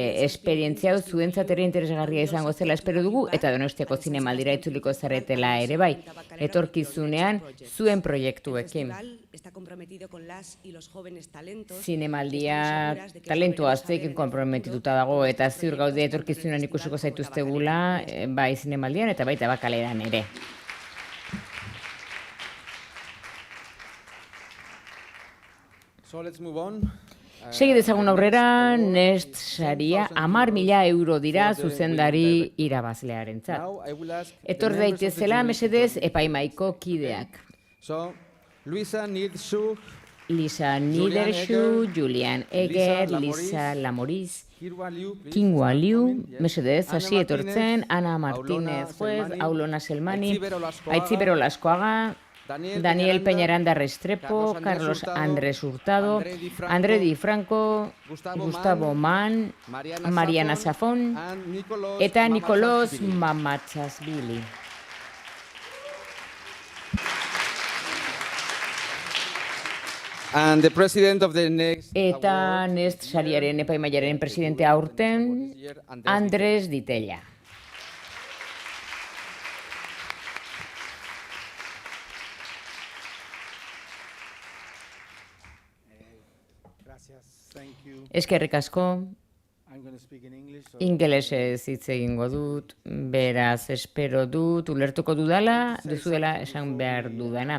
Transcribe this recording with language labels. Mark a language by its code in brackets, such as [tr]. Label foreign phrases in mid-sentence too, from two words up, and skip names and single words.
[eu] Esperientzia hau zuentzat ere interesgarria izango zela espero dugu eta Donostiako Zinemaldira itzuliko zaretela ere bai. Etorkizunean zuen proiektuekin. Zinemaldia talentu aztekin konprometituta dago eta ziur gaude etorkizunean ikusiko zaituztegula bai Zinemaldian eta baita Bakaleran ere. [en] So let's move on. [eu] Segi dezagun aurrera, Nest saria 10.000 euro dira zuzendari irabazlearentzat. Etor daitezela mesedez epaimaiko kideak. So, Lisa Niederschuh, Julian Egger, Lisa Lamoriz, Kingwa Liu, mesedez hasi etortzen, Ana Martínez Juez, Aulona Selmani, Aitziber Olaskoaga, Daniel Peñaranda Restrepo, Carlos Andrés Hurtado, André Di Franco, Gustavo Mann, Mariana Safón eta Nicolás Mamatsasvili. [en] and the president of the next [eu] Eta Nest sariaren epaimaiaren presidente aurten, Andrés Ditella. Eskerrik asko, ingelesez hitz egingo dut, beraz espero dut, ulertuko duzuela esan behar dudana.